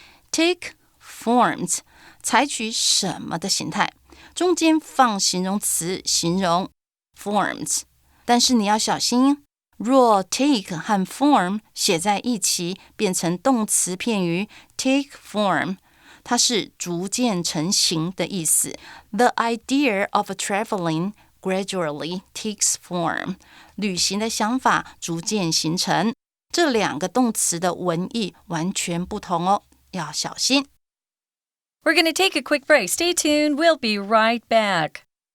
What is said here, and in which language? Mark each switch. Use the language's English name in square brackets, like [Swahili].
[Chinese] Take forms 采取什么的形态，中间放形容词形容 forms， 但是你要小心，若 take 和 form 写在一起变成动词片语 take form， 它是逐渐成型的意思。 [English] The idea of traveling gradually takes form，旅行的想法逐渐形成。 [Chinese] 这两个动词的文意完全不同哦，要小心。 [English] We're going to take a quick break. Stay tuned. We'll be right back.